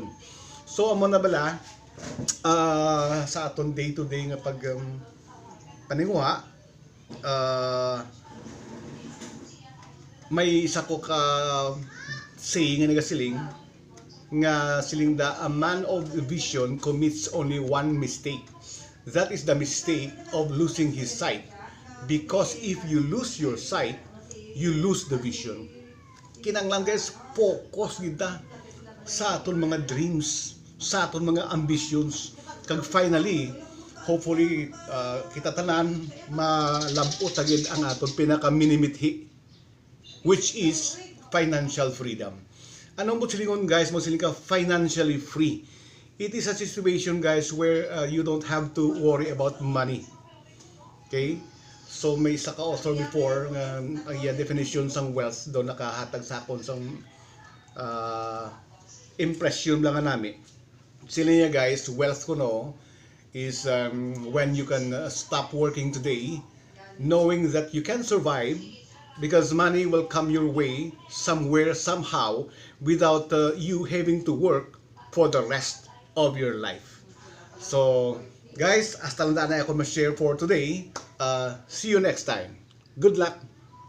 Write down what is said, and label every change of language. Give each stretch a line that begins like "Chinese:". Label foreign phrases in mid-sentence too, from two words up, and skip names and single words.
Hiligaynon: So amo na bala sa aton
English: day to day
Hiligaynon: nga pag paninguha, may isa ko ka saying nga nagasiling nga siling da,
English: a man of vision commits only one mistake. That is the mistake of losing his sight, because if you lose your sight, you lose the vision.
Hiligaynon: Kinanglan guys, focus kita sa aton mga dreams, sa aton mga ambitions, kag finally hopefully kita tanan malabot agad ang aton pinaka minimithi,
English: which is financial freedom.
Hiligaynon: Anong mo silingon guys, mo siling ka
English: financially free. It is a situation guys where you don't have to worry about money. Okay?
Hiligaynon: So may isa ka author before nga ang iya definition sang wealth do nakahatag sa akon sang impression lang nami. Sila niya
English: guys, wealth ko no is when you can stop working today knowing that you can survive because money will come your way somewhere somehow without you having to work for the rest of your life. So guys,
Hiligaynon: hasta lang na ako ma-share
English: for today. See you next time. Good luck.